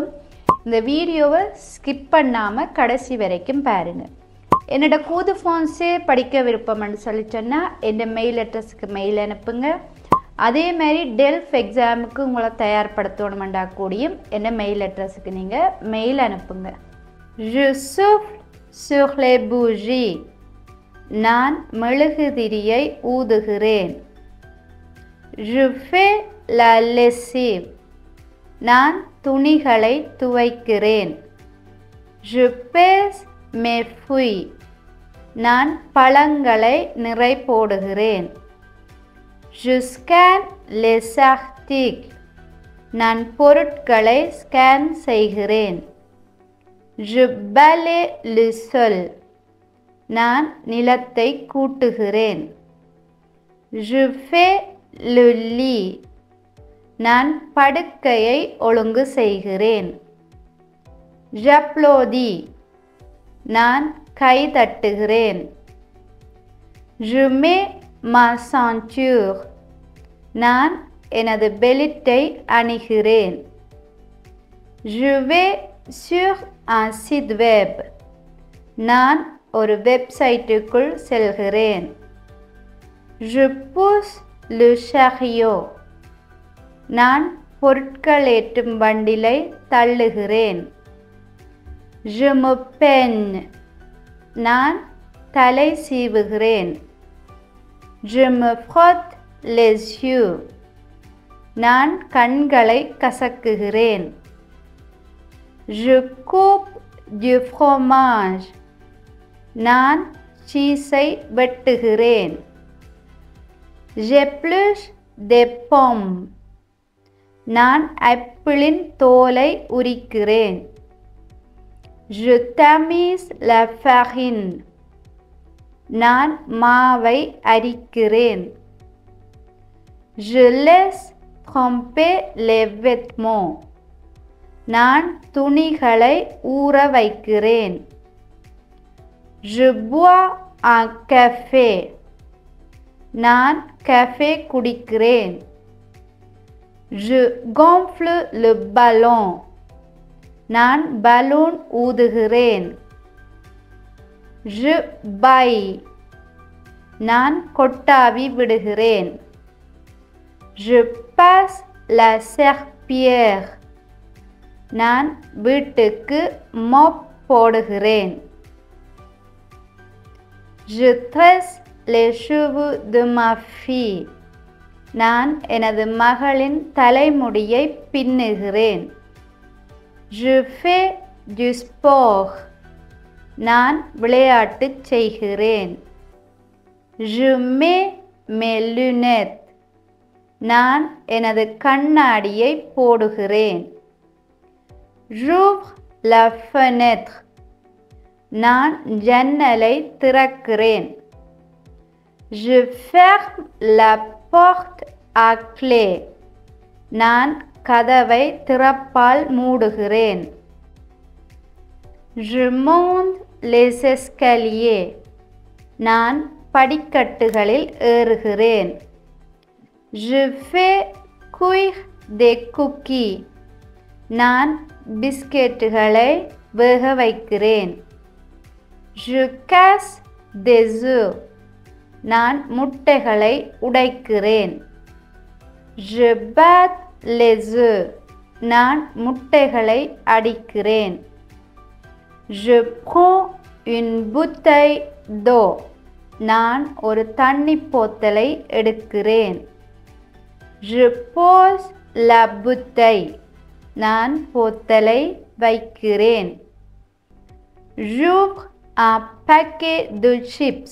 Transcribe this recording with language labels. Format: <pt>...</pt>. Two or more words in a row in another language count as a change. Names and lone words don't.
<ta>இந்த வீடியோவை ஸ்கிப் பண்ணாமல் கடைசி வரைக்கும் பாருங்கள். என்னோட கூது ஃபோன்ஸே படிக்க விருப்பம்னு சொன்னால் என்</ta> <en>mail address</en> <ta>மெயில் அனுப்புங்க. அதே மாதிரி டெல்ஃப் எக்ஸாமுக்கு உங்களை தயார்படுத்தணுமெண்டா கூடியும் என்ன</ta> <en>mail address</en> <ta>நீங்கள் மெயில் அனுப்புங்க.</ta> <fr>Je souffle sur les bougies.</fr> <ta>நான் மெழுகுதிரியை ஊதுகிறேன்.</ta> <fr>Je fais la lessive.</fr> <ta>நான் துணிகளை துவைக்கிறேன்.</ta> <fr>Je pèse mes fruits.</fr> <ta>நான் பழங்களை நிறை போடுகிறேன்.</ta> <fr>Je scanne les articles.</fr> <ta>நான் பொருட்களை ஸ்கேன் செய்கிறேன்.</ta> <fr>Je balaye le sol.</fr> <ta>நான் நிலத்தை கூட்டுகிறேன்.</ta> <fr>Je fais le lit.</fr> <ta>நான் படுக்கையை ஒழுங்கு செய்கிறேன். J'applaudis. நான் கை தட்டுகிறேன்.</ta> <fr>Je mets ma ceinture.</fr> <ta>நான் எனது பெல்ட்டை அணிகிறேன்.</ta> <fr>Je vais sur un site web.</fr> <ta>நான் ஒரு வெப்சைட்டுக்குள் செல்கிறேன்.</ta> <fr>Je pousse le chariot.</fr> <ta>நான் பொருட்கள் ஏற்றும் வண்டிலை தள்ளுகிறேன்.</ta> <fr>Je me peigne.</fr> <ta>நான் தலை சீவுகிறேன்.</ta> <fr>Je me frotte les yeux.</fr> <ta>நான் கண்களை கசக்குகிறேன்.</ta> <fr>Je coupe du fromage.</fr> <ta>நான் சீஸை வெட்டுகிறேன்.</ta> <fr>J'épluche des pommes.</fr> <ta>நான் ஆப்பிளின் தோலை உரிக்கிறேன்.</ta> <fr>Je tamise la farine.</fr> <ta>நான் மாவை அரிக்கிறேன்.</ta> <fr>Je laisse tremper les vêtements.</fr> <ta>நான் துணிகளை ஊற வைக்கிறேன்.</ta> <fr>Je bois un café.</fr> <ta>நான் காஃபே குடிக்கிறேன்.</ta> <fr>Je gonfle le ballon.</fr> <ta>நான் பலூன் ஊதுகிறேன்.</ta> <fr>Je baille.</fr> <ta>நான் கொட்டாவி விடுகிறேன்.</ta> <fr>Je passe la serpillière.</fr> <ta>நான் வீட்டுக்கு மோப் போடுகிறேன்.</ta> <fr>Je tresse les cheveux de ma fille.</fr> <ta>நான் எனது மகளின் தலைமுடியை பின்னுகிறேன்.</ta> <fr>Je fais du sport.</fr> <ta>நான் விளையாட்டு செய்கிறேன்.</ta> <fr>Je mets mes lunettes.</fr> <ta>நான் எனது கண்ணாடியை போடுகிறேன்.</ta> <fr>J'ouvre la fenêtre.</fr> <ta>நான் ஜன்னலை திறக்கிறேன்.</ta> <fr>Je ferme la porte à clé.</fr> <ta>நான் கதவை திறப்பால் மூடுகிறேன்.</ta> <fr>Je monte les escaliers.</fr> <ta>நான் படிக்கட்டுகளில் ஏறுகிறேன்.</ta> <fr>Je fais cuire des cookies.</fr> <ta>நான் பிஸ்கெட்டுகளை வேக வைக்கிறேன்.</ta> <fr>Je casse des œufs.</fr> <ta>நான் முட்டைகளை உடைக்கிறேன்.</ta> <fr>Je bats les œufs.</fr> <ta>நான் முட்டைகளை அடிக்கிறேன்.</ta> <fr>Je prends une bouteille d'eau.</fr> <ta>நான் ஒரு தண்ணி போத்தலை எடுக்கிறேன்.</ta> <fr>Je pose la bouteille.</fr> <ta>நான் போத்தலை வைக்கிறேன்.</ta> <fr>J'ouvre un paquet de chips.</fr>